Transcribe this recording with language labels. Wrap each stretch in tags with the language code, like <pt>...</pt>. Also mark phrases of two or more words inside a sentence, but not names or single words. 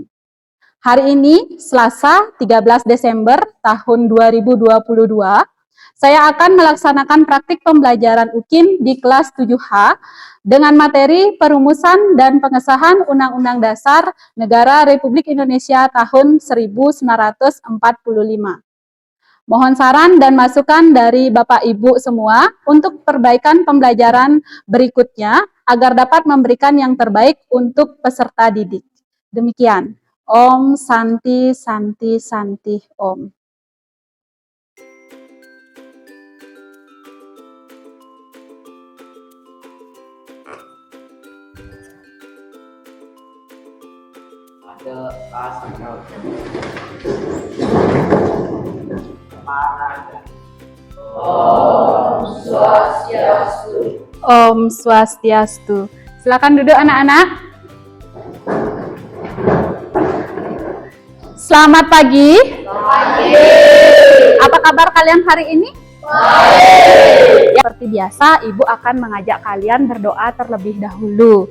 <id>Hari ini, Selasa 13 Desember tahun 2022, saya akan melaksanakan praktik pembelajaran UKIN di kelas 7H dengan materi perumusan dan pengesahan Undang-Undang Dasar Negara Republik Indonesia tahun 1945. Mohon saran dan masukan dari Bapak Ibu semua untuk perbaikan pembelajaran berikutnya agar dapat memberikan yang terbaik untuk peserta didik. Demikian.</id> <sa>Om Santi Santi Santi Om.</sa> <id>Ada asal Om Swastiastu. Om Swastiastu. Silakan duduk anak-anak. Selamat pagi. Pagi. Apa kabar kalian hari ini? Baik. Seperti biasa, Ibu akan mengajak kalian berdoa terlebih dahulu.</id>